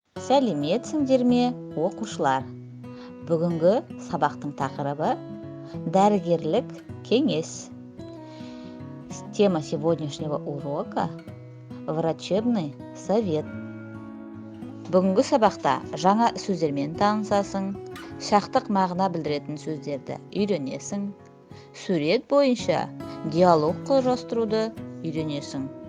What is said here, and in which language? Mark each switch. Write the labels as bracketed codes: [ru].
[kk] Сәлеметсіңдер ме, оқушылар? Бүгінгі сабақтың тақырыбы дәрігерлік кеңес. [ru] Тема сегодняшнего урока – врачебный совет. [kk] Бүгінгі сабақта жаңа сөздермен танысасың, шақтық мағына білдіретін сөздерді үйренесің, сурет бойынша диалог құрастыруды үйренесің.